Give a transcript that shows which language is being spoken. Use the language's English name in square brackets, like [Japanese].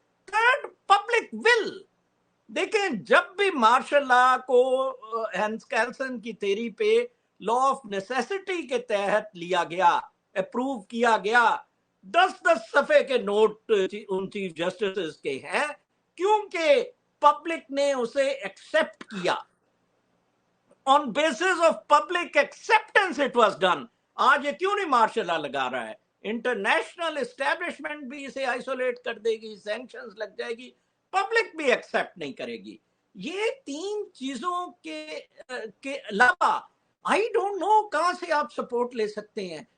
[Urdu] Third public will. دیکھیں جب بھی مارشل لا کو ہینس کیلسن کی تھیری پہ لا آف نیسیسٹی کے تحت لیا گیا, اپروو کیا گیا, 10 صفحے کے نوٹ ان چیف جسٹسز کے ہیں, کیونکہ پبلک نے اسے ایکسپٹ کیا. [English] on basis of public acceptance it was done. [Urdu] آج یہ کیوں نہیں مارشل لا لگا رہا ہے؟ انٹرنیشنل اسٹیبلشمنٹ بھی اسے آئسولیٹ کر دے گی, سینکشنز لگ جائے گی, پبلک بھی ایکسپٹ نہیں کرے گی. یہ 3 چیزوں کے علاوہ [English] I don't know [Urdu] کہاں سے آپ سپورٹ لے سکتے ہیں.